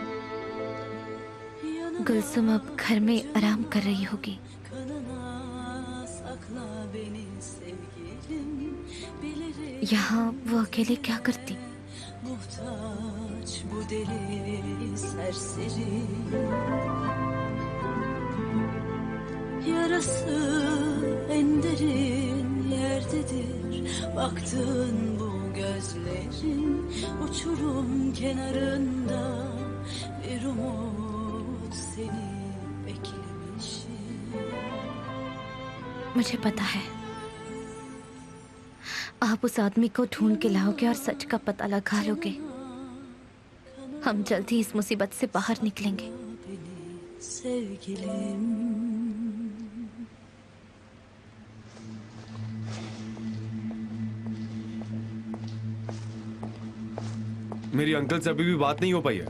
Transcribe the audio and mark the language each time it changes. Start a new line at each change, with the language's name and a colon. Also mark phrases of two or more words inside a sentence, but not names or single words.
Hindi: गुलसुम अब घर में आराम कर रही होगी। यहाँ वो अकेले क्या करती?
Turkish: Yarası en derin yerdedir. Baktığın bu gözlerin uçurum kenarında bir umut seni beklemişim.
Hindi: मुझे पता है आप उस आदमी को ढूंढ के लाओगे और सच का पता लगा लोगे। हम जल्दी इस मुसीबत से बाहर निकलेंगे।
Turkish: Sevgilim.
Hindi: मेरी अंकल से अभी भी बात नहीं हो पाई है।